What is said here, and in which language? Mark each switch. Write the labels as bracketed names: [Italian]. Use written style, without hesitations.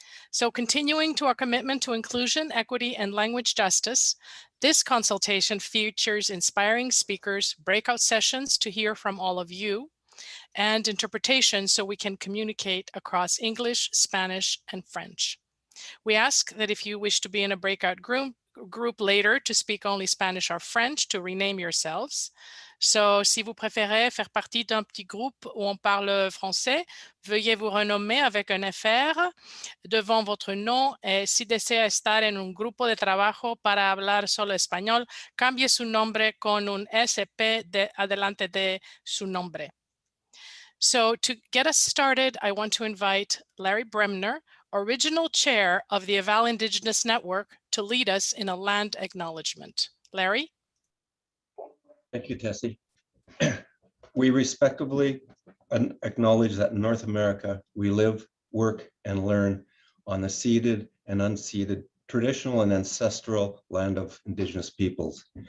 [English] So continuing to our commitment to inclusion, equity, and language justice, this consultation features inspiring speakers, breakout sessions to hear from all of you, and interpretation so we can communicate across English, Spanish, and French. We ask that if you wish to be in a breakout group later to speak only Spanish or French, to rename yourselves. [French] So, si vous préférez faire partie d'un petit groupe où on parle français, veuillez vous renommer avec un FR devant votre nom et [Spanish] si desea estar en un grupo de trabajo para hablar solo español, cambie su nombre [French] con un SP adelante de su nombre. [English] So to get us started, I want to invite Larry Bremner, original chair of the Eval Indigenous Network, to lead us in a land acknowledgement. Larry? Thank you, Tessie. We respectfully acknowledge that in North America, we live, work, and learn on the ceded and unceded traditional and ancestral land of Indigenous peoples.